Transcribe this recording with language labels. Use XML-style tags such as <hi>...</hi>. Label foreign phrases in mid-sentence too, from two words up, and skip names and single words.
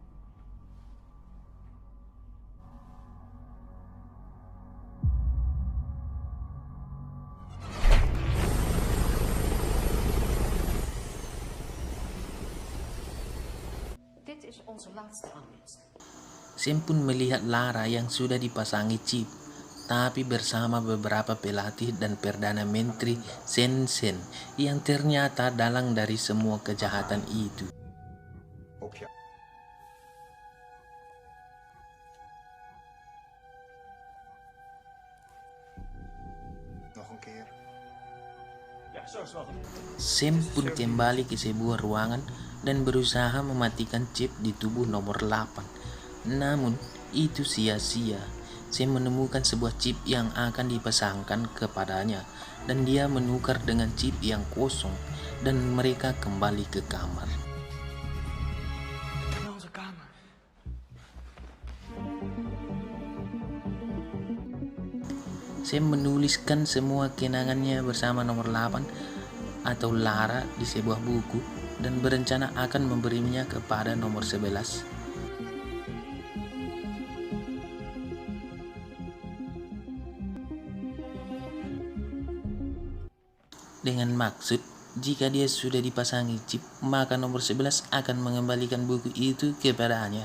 <nl>Dit is onze laatste aanwinst.</nl> <id>Sam pun melihat Lara yang sudah dipasangi chip, tapi bersama beberapa pelatih dan Perdana Menteri Sen-Sen yang ternyata dalang dari semua kejahatan itu.</id> <nl>Op je. Nog een keer. Ja, zo is het wel.</nl> <id>Sam pun kembali ke sebuah ruangan dan berusaha mematikan chip di tubuh nomor 8. Namun, itu sia-sia. Sam menemukan sebuah chip yang akan dipasangkan kepadanya dan dia menukar dengan chip yang kosong dan mereka kembali ke kamar.</id> <nl>Onze kamer.</nl> <id>Sam menuliskan semua kenangannya bersama nomor 8 atau Lara di sebuah buku dan berencana akan memberinya kepada nomor 11. Dengan maksud, jika dia sudah dipasangi chip, maka nomor 11 akan mengembalikan buku itu kepadanya.</id>